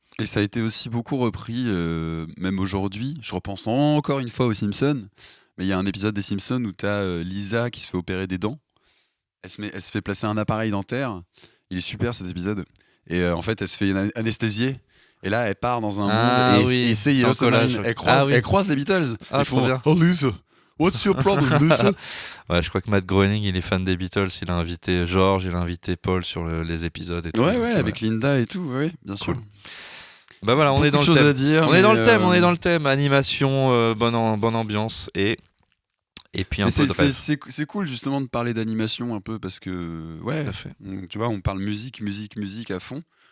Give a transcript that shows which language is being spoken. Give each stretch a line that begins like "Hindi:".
French: Et ça a été aussi beaucoup repris, même aujourd'hui. Je repense encore une fois aux Simpsons. Mais il y a un épisode des Simpsons où tu as Lisa qui se fait opérer des dents. Elle se fait placer un appareil dentaire. Il est super cet épisode. Et en fait, elle se fait anesthésier. Et là, elle part dans un monde. Et c'est Yellow Submarine. Elle croise les Beatles. Ils font bien.
English: Oh Lisa, what's your problem, Lisa?
French: Ouais, je crois que Matt Groening, il est fan des Beatles. Il a invité George, il a invité Paul sur les épisodes et tout. Ouais, avec Linda et tout. Ouais, bien sûr. Bah voilà, on est dans le thème. À dire, on est dans le thème, animation, bonne ambiance et puis un peu de rêve. C'est cool justement de parler d'animation un peu parce que tu vois, on parle musique à fond.